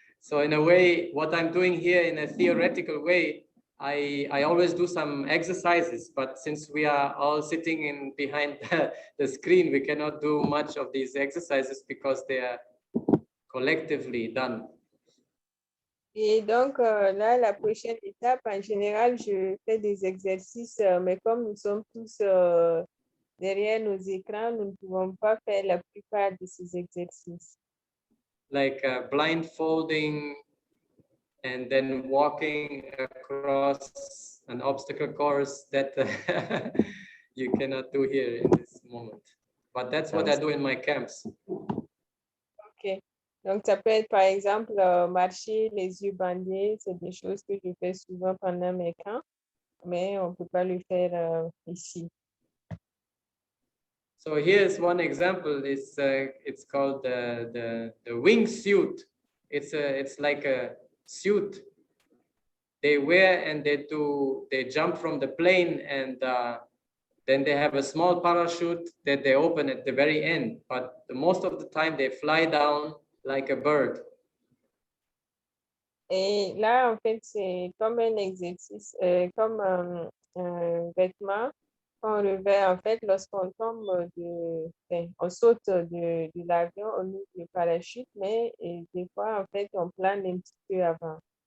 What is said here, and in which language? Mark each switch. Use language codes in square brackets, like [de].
[en] So in a way, what I'm doing here in a theoretical way, I always do some exercises, but since we are all sitting in behind the screen, we cannot do much of these exercises because they are collectively done. [fr] Et donc, là, la prochaine étape, en général, je fais des exercices, mais comme nous sommes tous derrière nos écrans, nous ne pouvons pas faire la plupart de ces exercices. [en] Like blindfolding and then walking across an obstacle course that you cannot do here in this moment. But that's what I do in my camps. OK. [fr] Donc, ça peut être, par exemple, marcher les yeux bandés. C'est des choses que je fais souvent pendant mes camps, mais on ne peut pas le faire ici. [en] So here's one example. It's called the wingsuit. It's like a suit they wear and they jump from the plane and then they have a small parachute that they open at the very end. But most of the time they fly down like a bird. [fr] Et là, en fait, c'est comme un exercice, comme un vêtement qu'on revêt, en fait, lorsqu'on tombe on saute de l'avion, on ouvre le parachute, mais des fois, en fait, on plane un petit peu avant.